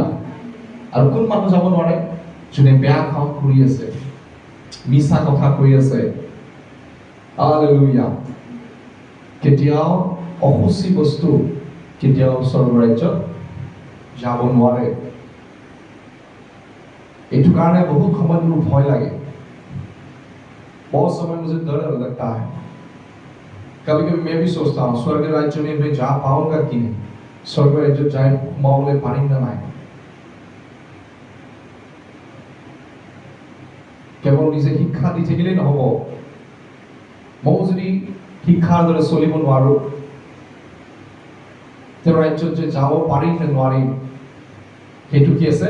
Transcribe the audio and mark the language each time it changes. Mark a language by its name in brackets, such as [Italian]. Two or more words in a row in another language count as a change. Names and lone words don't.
[Assamese] আৰু কোন মানুহ যাব নোৱাৰে? যোনে বেয়া কাম কৰি আছে, মিছা কথা কৈ আছে। হালেলুয়া। কেতিয়াও অসুচি বস্তু কেতিয়াও স্বৰ্গ ৰাজ্যত যাব নোৱাৰে। এইটো কাৰণে বহুত সময়ত মোৰ ভয় লাগে। [Hindi] बहुत समय मुझे डर लगता है। कभी कभी मैं भी सोचता हूँ स्वर्ग राज्य में मैं जा पाऊंगा कि नहीं। [Assamese] স্বৰ্গ ৰাজ্যত যাই সোমাবলৈ পাৰিম নে নাই? কেৱল নিজে শিক্ষা দি থাকিলেই নহ'ব। ময়ো যদি শিক্ষাৰ দৰে চলিব নোৱাৰো, তেওঁৰ ৰাজ্যত যে যাব পাৰিম নে নোৱাৰিম, সেইটো কি আছে?